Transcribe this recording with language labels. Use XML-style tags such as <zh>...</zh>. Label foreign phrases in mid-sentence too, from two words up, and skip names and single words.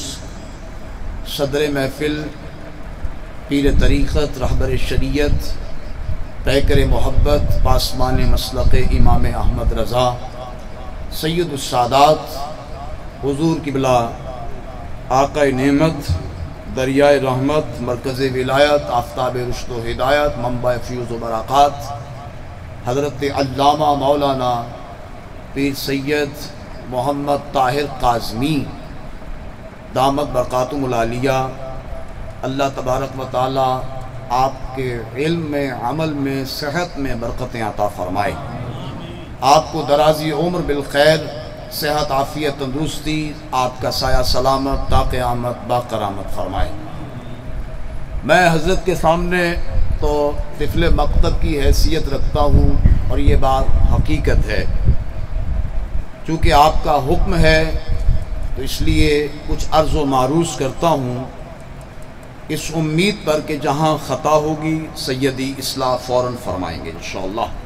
<ur>صدر محفل، پیر طریقت، رہبر شریعت، پیکر محبت، پاسمان مسلک امام احمد رضا، سید السادات، حضور قبلہ آقا نعمت، دریائے رحمت، مرکز ولایت، آفتاب رشد و ہدایت، منبع فیوز و برکات، حضرت علامہ مولانا پیر سید محمد طاہر کاظمی دامت برکاتہم العالیہ. اللہ تبارک و تعالی آپ کے علم میں، عمل میں، صحت میں برکتیں عطا فرمائے. آپ کو درازی عمر بالخیر، صحت عافیت تندرستی، آپ کا سایہ سلامت تا قیامت با کرامت فرمائے. میں حضرت کے سامنے تو طفل مکتب کی حیثیت رکھتا ہوں اور یہ بات حقیقت ہے، چونکہ آپ کا حکم ہے تو اس لیے کچھ عرض و معروض کرتا ہوں، اس امید پر کہ جہاں خطا ہوگی سیدی اصلاح فوراً فرمائیں گے انشاءاللہ۔</ur>